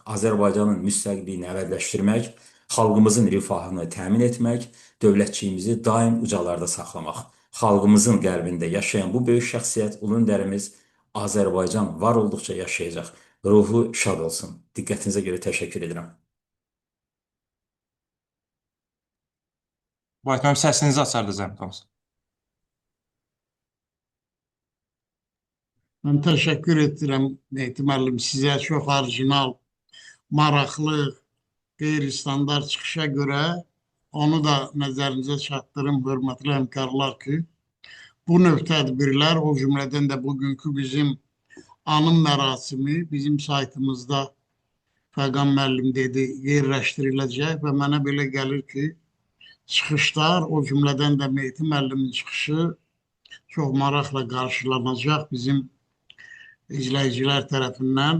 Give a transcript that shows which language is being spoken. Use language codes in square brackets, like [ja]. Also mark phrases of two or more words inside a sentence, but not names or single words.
[az] Azərbaycanın müstəqilliyini əvəzləşdirmək, xalqımızın rifahını təmin etmək, dövlətçiyimizi daim ucalarda saxlamaq. Xalqımızın qəlbində yaşayan bu böyük şəxsiyyət Ulu Öndərimiz Azərbaycan var olduqca yaşayacaq. Ruhu şad olsun. Diqqətinizə görə təşəkkür edirəm. Vahid müəllim, səsinizi açardı zəhmət olmasa. [tr] Ben teşekkür ederim Mehdi müəllim. Size çok orijinal, [az] maraqlı, qeyri-standart çıxışa göre onu da nəzərinizə çatdırım, hörmətli həmkarlar ki, bu növ tədbirlər, o cümlədən də bugünkü bizim anım mərasimi bizim saytımızda Fəqan müəllim dedi, yerləşdiriləcək və mənə belə gəlir ki, çıxışlar, o cümlədən də Mehdi müəllimin çıxışı çox maraqla qarşılanacaq bizim izləyicilər tərəfindən.